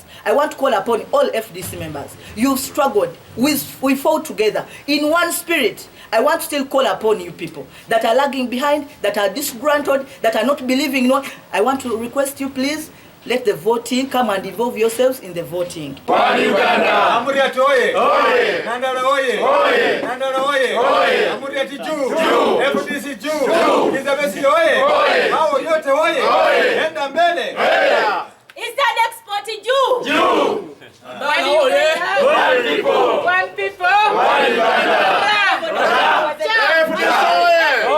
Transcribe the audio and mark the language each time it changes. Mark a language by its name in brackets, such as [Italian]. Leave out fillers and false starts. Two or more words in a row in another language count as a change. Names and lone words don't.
[English] I want to call upon all FDC members. You've struggled. We fought together in one spirit. I want to still call upon you people that are lagging behind, that are disgruntled, that are not believing. I want to request you, please, let the voting come and involve yourselves in the voting. [Swahili] Amuriat oye! Oye! Nandala oye! Oye! Nandala oye! Oye! Amuriat juu! Juu! FDC juu! Kizza Besigye oye! Oye! Hao yote oye! Oye! Enda mbele! [English] Eastern export juu! [Swahili] Juu! [English] One people! One people! One Uganda!